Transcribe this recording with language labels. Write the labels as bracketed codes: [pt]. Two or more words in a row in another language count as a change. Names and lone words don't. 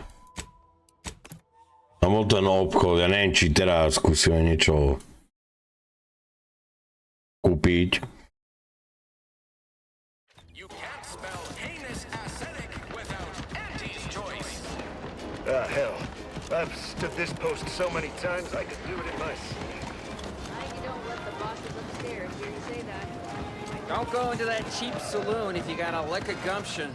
[sk] Tam bol ten obchod, ja neviem, či teraz skúsime niečo kúpiť. [en] Hell. I've stood this post so many times I could do it in my sleep. You don't let the bosses upstairs hear you say that. Don't go into that cheap saloon if you got a lick of gumption.